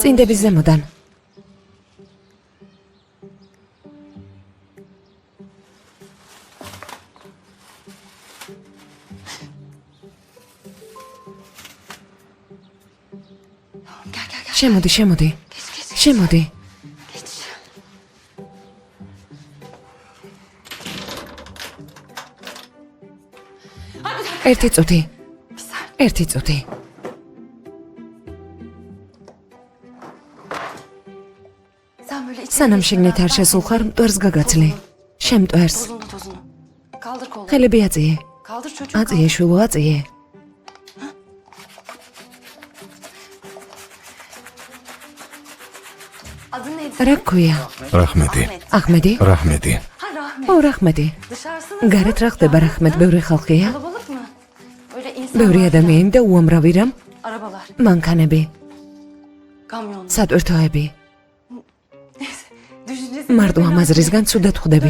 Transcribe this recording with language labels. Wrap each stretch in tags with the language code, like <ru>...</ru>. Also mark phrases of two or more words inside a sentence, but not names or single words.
<ka>წინდების ზემოდან. შემოდი, შემოდი. შემოდი. ერთი წუთი. ერთი წუთი.</ka> <tr>Sen böyle içine</tr> <ka>სანამ შიგნით არ შესულხარ, მტვერს გაგაცლი. შემტვერს.</ka> <tr>tozunu. Kaldır kolunu.</tr> <ka>ხელები აწიე.</ka> <tr>Kaldır çocuğu.</tr> <ka>აწიე, შვილო, აწიე.</ka> <tr>Adın neydi?</tr> <ka>რა გქვია? რაჰმეტი. ახმედი? რაჰმეტი.</ka> <tr>Ha Rahmet.</tr> <ka>ო, რაჰმედი.</ka> <tr>Dışarısında</tr> <ka>გარეთ რა ხდება, რაჰმედ, ბევრი ხალხია?</ka> <tr>kalabalık mı? Böyle insan</tr> <ka>ბევრი ადამიანი და უამრავი რამ,</ka> <tr>arabalar,</tr> <ka>მანქანები,</ka> <tr>kamyonlar.</tr> <ka>სატვირთოები.</ka> <tr>Düşüncesi.</tr> <ka>მარტო ამ აზრისგან ცუდად ხვდები.</ka>